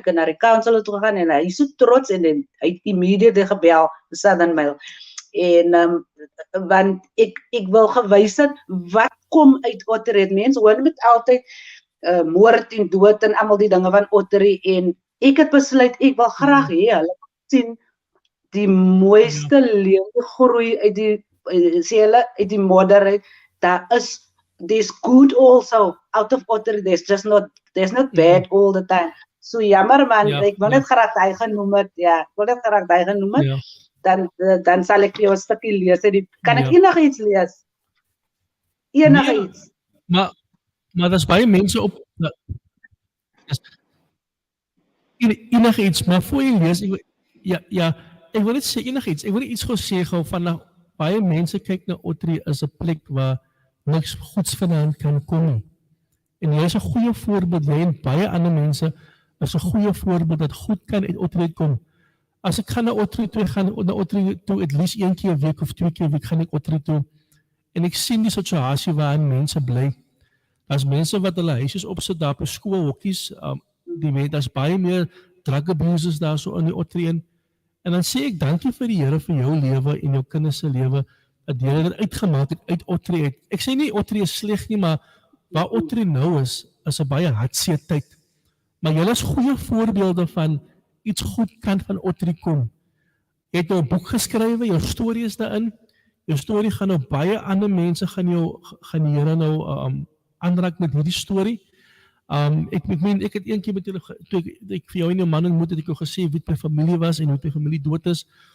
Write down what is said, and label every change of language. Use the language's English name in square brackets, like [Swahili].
[Afrikaans] Ek het na die council toe gegaan en hy is so trots en hy het immediately gebel, the Southern Mail. En want ek wil gewys het wat kom uit Ottery. Mense hoor met altyd moord en dood en almal die dinge van Ottery en ek het besluit ek wil graag hê hulle sien die mooiste lewe groei uit die sê hulle uit die modder. [English] There's good also out of Ottery. There's not bad all the time. [Afrikaans] So jammer man, ek wil net graag daai genoem het. Ja, ek wil net graag daai genoem het. Dan sal ek jou 'n stukkie lees. Kan ek enigiets lees? Enigiets. Maar daar's baie mense op enigiets, maar voor jy lees, ek wil net sê enigiets. Ek wil net iets gesê gou van baie mense kyk na Ottery as 'n plek waar niks goeds vandaan kan kom nie. En jy is 'n goeie voorbeeld, jy en baie ander mense is 'n goeie voorbeeld dat goed kan uit Ottery kom. As ek gaan na Ottery toe, at least 1 keer 'n week of 2 keer 'n week gaan ek Ottery toe en ek sien die situasie waarin mense bly. As mense wat hulle huisies opsit daar op skoolhokkies, daar's baie meer drug abusers daar so in die Ottery en dan sê ek dankie vir die Here vir jou lewe en jou kinders se lewe. Dat jy dit uitgemaak het uit Ottery uit. Ek sê nie Ottery is sleg nie, maar waar Ottery nou is 'n baie hartseer tyd. Maar julle is goeie voorbeelde van iets goed kan van Ottery kom. Jy het nou 'n boek geskrywe, jou storie is daarin. Jou storie gaan nou baie ander mense gaan die Here nou aanraak met hierdie storie. Ek meen ek het eendag met julle toe ek vir jou en jou man ontmoet het ek jou gesê wie my familie was en hoe my familie dood is.